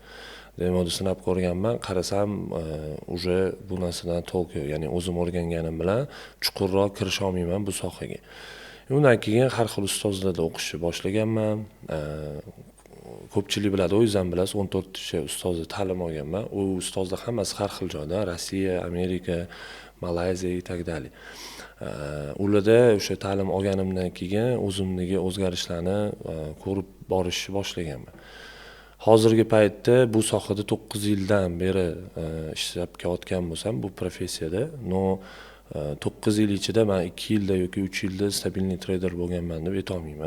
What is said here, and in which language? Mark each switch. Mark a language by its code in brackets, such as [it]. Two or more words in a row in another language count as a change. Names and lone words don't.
[uz] Demoda sinab ko'rganman, qarasam, уже bu narsadan to'liq, ya'ni o'zim o'rganganim bilan chuqurroq kirisha olmayman bu sohaga. Undan keyin har xil ustozlarda o'qishni boshlaganman. Ko'pchilik biladi, o'zim bilasiz, 14 ta ustozda ta'lim olganman. U ustozlar hammasi har xil joydan, Rossiya, Amerika, Malayziya [ru] и так далее. [uz] Ularda o'sha ta'lim olganimdan keyin o'zimdagi o'zgarishlarni ko'rib borishni boshlaganman. Hozirgi paytda bu sohada 9 yildan beri ishlab kelayotgan bo'lsam, bu professiyada, 9 yil ichida men 2 yilda yoki 3 yilda stabilniy trader bo'lganman deb aytolmayman.